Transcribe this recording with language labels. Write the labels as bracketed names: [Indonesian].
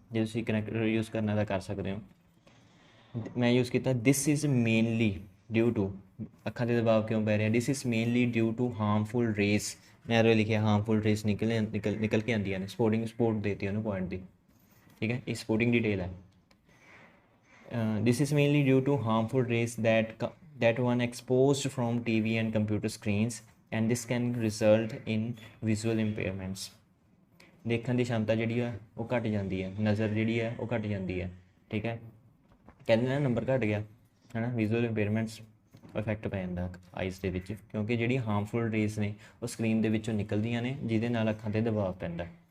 [Punjabi] ਜੇ ਤੁਸੀਂ connector use ਕਰਨਾ ਤਾਂ ਕਰ ਸਕਦੇ ਹੋ। ਮੈਂ ਯੂਜ਼ ਕੀਤਾ [English] this is mainly due to, [Punjabi] ਅੱਖਾਂ 'ਤੇ ਦਬਾਅ ਕਿਉਂ ਪੈ ਰਿਹਾ, [English] This is mainly due to harmful rays. [Punjabi] ਮੈਂ ਐਰੋ ਲਿਖਿਆ ਹਾਰਮਫੁਲ ਰੇਸ ਨਿਕਲ ਕੇ ਆਉਂਦੀਆਂ ਨੇ। ਸਪੋਰਟ ਦੇਤੀ ਉਹਨੂੰ ਪੁਆਇੰਟ ਦੀ, ਠੀਕ ਹੈ, ਇਹ ਸਪੋਰਟਿੰਗ ਡਿਟੇਲ ਹੈ। [English] This is mainly due to harmful rays that one exposed from TV and computer screens, and this can result in visual impairments। [Punjabi] ਦੇਖਣ ਦੀ ਸ਼ਮਤਾ ਜਿਹੜੀ ਹੈ ਉਹ ਘਟ ਜਾਂਦੀ ਹੈ, ਨਜ਼ਰ ਜਿਹੜੀ ਹੈ ਉਹ ਘਟ ਜਾਂਦੀ ਹੈ, ਠੀਕ ਹੈ। ਕਹਿੰਦੇ ਨਾ ਨੰਬਰ ਘਟ ਗਿਆ ਹੈ ਨਾ, ਵਿਜ਼ੂਅਲ ਇੰਪੇਅਰਮੈਂਟਸ ਇਫੈਕਟ ਪੈ ਜਾਂਦਾ ਆਈਜ਼ ਦੇ ਵਿੱਚ, ਕਿਉਂਕਿ ਜਿਹੜੀ ਹਾਰਮਫੁਲ ਰੇਜ਼ ਨੇ ਉਹ ਸਕਰੀਨ ਦੇ ਵਿੱਚੋਂ ਨਿਕਲਦੀਆਂ ਨੇ, ਜਿਹਦੇ ਨਾਲ ਅੱਖਾਂ 'ਤੇ ਦਬਾਅ ਪੈਂਦਾ।